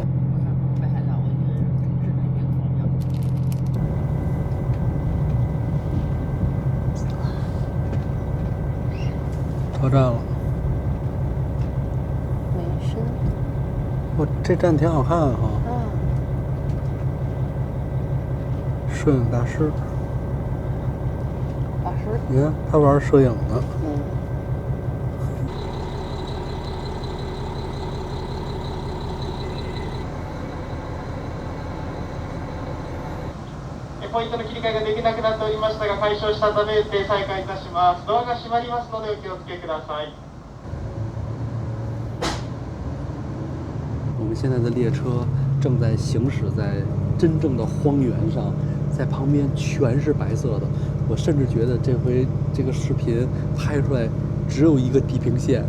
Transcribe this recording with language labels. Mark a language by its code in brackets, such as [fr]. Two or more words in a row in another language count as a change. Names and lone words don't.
[zh] 车站了。美深。这站挺好看哈。摄影大师。你看他玩摄影呢。 [ja] ポイントの切り替えができなくなっておりましたが、解消したため運転再開いたします。ドアが閉まりますのでお気をつけください。 [zh] 我们现在的列车正在行驶在真正的荒原上，在旁边全是白色的。我甚至觉得这回这个视频拍出来只有一个地平线，